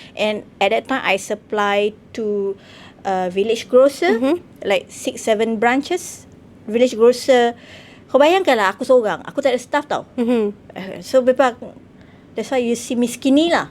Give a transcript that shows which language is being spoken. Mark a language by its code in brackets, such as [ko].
[en] And at that time I supply to village grocer, like 6-7 branches village grocer. [ms] Kau bayangkanlah, aku seorang, aku tak ada staff tau. [en] So bepa, that's why you see me skinny lah.